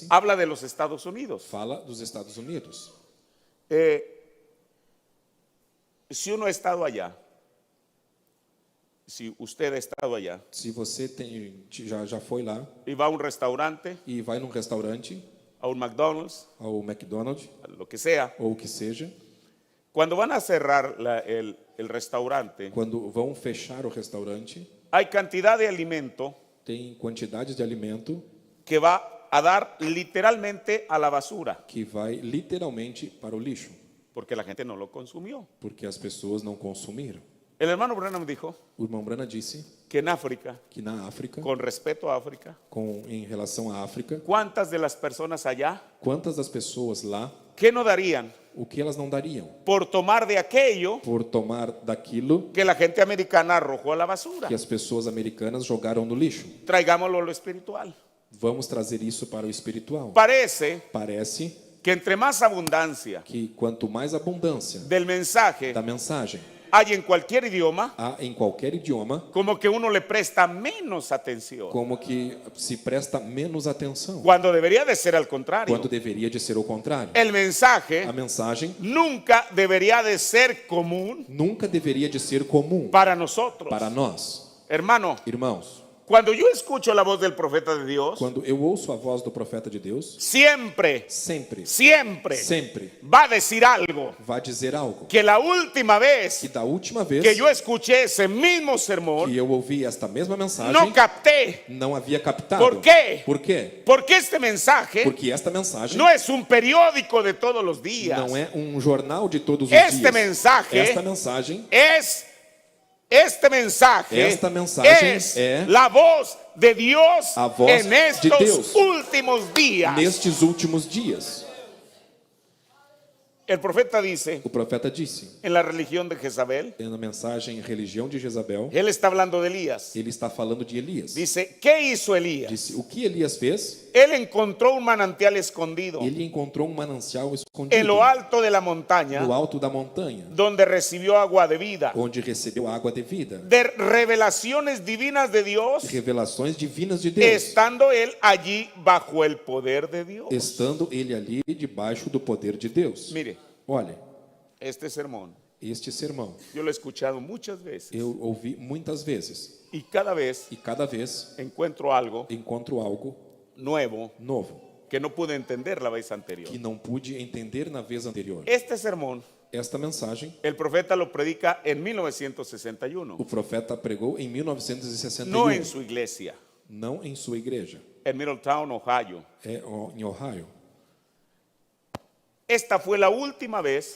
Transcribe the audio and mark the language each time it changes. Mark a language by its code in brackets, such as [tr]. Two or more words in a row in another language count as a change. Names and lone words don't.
[es] habla de los Estados Unidos. [pt] fala dos Estados Unidos. [es] Si uno ha estado allá, si usted ha estado allá [pt] Se você já foi lá [es] y va a un restaurante, [pt] e vai num restaurante, [es] a un McDonald's, [pt] ao McDonald's, [es] a lo que sea, [pt] ou o que seja, [es] cuando van a cerrar el restaurante, [pt] quando vão fechar o restaurante, [es] hay cantidad de alimento [pt] tem quantidades de alimento [es] que va a dar literalmente a la basura, [pt] que vai literalmente para o lixo, [es] porque la gente no lo consumió. [pt] porque as pessoas não consumiram. [es] El hermano Branham dijo [pt] O irmão Branham disse [es] que en África, [pt] que na África, [es] con respeto a África, [pt] em relação à África, [es] ¿cuántas de las personas allá [pt] quantas das pessoas lá, [es] qué no darían [pt] o que elas não dariam [es] por tomar de aquello [pt] por tomar daquilo [es] que la gente americana arrojó a la basura? [pt] que as pessoas americanas jogaram no lixo? [es] Traigámoslo a lo espiritual. [pt] Vamos trazer isso para o espiritual. [es] Parece [pt] Parece [es] que entre más abundancia [pt] que quanto mais abundância [es] del mensaje [pt] da mensagem [es] hay en cualquier idioma, [pt] há em qualquer idioma, [es] como que uno le presta menos atención, [pt] como que se presta menos atenção, [es] cuando debería de ser al contrario. [pt] quando deveria de ser o contrário. [es] El mensaje [pt] A mensagem [es] nunca debería de ser común [pt] nunca deveria de ser comum [es] para nosotros. [pt] para nós. [es] Hermano, [pt] Irmãos, [es] cuando yo escucho la voz del profeta de Dios, [pt] quando eu ouço a voz do profeta de Deus, [es] siempre [pt] sempre [es] va a decir algo [pt] vai dizer algo. [es] que la última [pt] Que [es] vez [pt] da última vez [es] que yo escuché ese mismo sermón [pt] que eu ouvi esta mesma mensagem, [es] no capté. [pt] não havia captado. [es] ¿Por qué? [pt] Por quê? [es] Porque este mensaje [pt] Porque esta mensagem [es] no es un periódico de todos los días. [pt] não é um jornal de todos os [es] Este [pt] dias. [es] mensaje [pt] Esta mensagem Esta mensagem [es] es é la voz de Dios [pt] a voz [es] en [pt] de [es] estos [pt] Deus [es] últimos días. [pt] nestes últimos dias. [es] El profeta dice [pt] O profeta disse, [es] en la religión de Jezabel, [pt] na mensagem Religião de Jezabel, [es] él está hablando de Elías. [pt] ele está falando de Elias. [es] Dice, ¿qué hizo Elías? [pt] Disse, o que Elias fez? [es] Él encontró un manantial escondido [pt] Ele encontrou um manancial [es] en [pt] escondido [es] lo alto de la montaña, [pt] no alto da montanha, [es] donde recibió agua de vida, [pt] onde recebeu água de vida. [es] de revelaciones divinas de Dios, [pt] Revelações divinas de Deus, [es] estando él allí bajo el poder de Dios. [pt] estando ele ali debaixo do poder de Deus. [es] Mire, [pt] Olha, [es] este sermón [pt] este sermão [es] yo lo he escuchado muchas veces [pt] eu ouvi muitas vezes [es] y cada vez [pt] e cada vez [es] encuentro algo [pt] encontro algo [es] nuevo [pt] novo [es] que no pude entender la vez anterior. [pt] que não pude entender na vez anterior. [es] Este sermón, [pt] Esta mensagem [es] el profeta lo predica en 1961, [pt] o profeta pregou em 1961, [es] no en su iglesia, [pt] não em sua igreja, [es] en Middletown, Ohio. [pt] em Ohio. [es] Esta fue la última vez